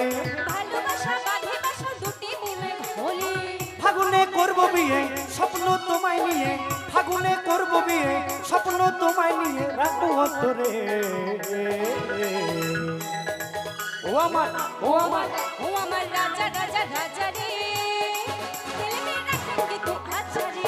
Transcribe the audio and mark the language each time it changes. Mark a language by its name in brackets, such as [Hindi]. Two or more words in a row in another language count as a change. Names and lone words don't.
[Bangla] ভালোবাসা বাঁধবাসা দুটি মন এক হলে। ফাগুনে করব বিয়ে স্বপ্ন তোমায় নিয়ে, ফাগুনে করব বিয়ে স্বপ্ন তোমায় নিয়ে, রাখবো অন্তরে। ও আমার ও আমার [Hindi] ओ अमर राजा राजा राजा रे, दिल में रखूंगी तू आजा रे।